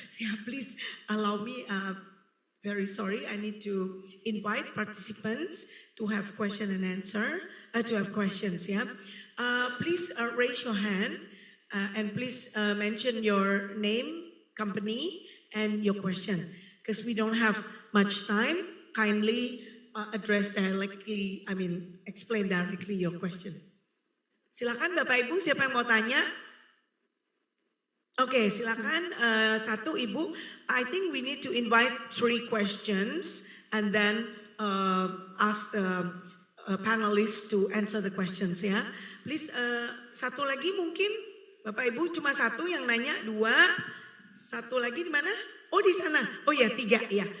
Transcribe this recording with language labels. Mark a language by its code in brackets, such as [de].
[en] So yeah, please allow me. Very sorry, I need to invite participants to have question and answer, to have questions, yeah. Please raise your hand and please mention your name, company, and your question. Because we don't have much time, kindly address directly, explain directly your question. [id] Silakan Bapak Ibu, siapa yang mau tanya? Oke, silakan satu Ibu. [en] I think we need to invite 3 questions and then ask the panelists to answer the questions, ya. [id] Please satu lagi mungkin Bapak Ibu, cuma satu yang nanya, 2. Satu lagi di mana? Oh di sana. Oh ya 3 ya.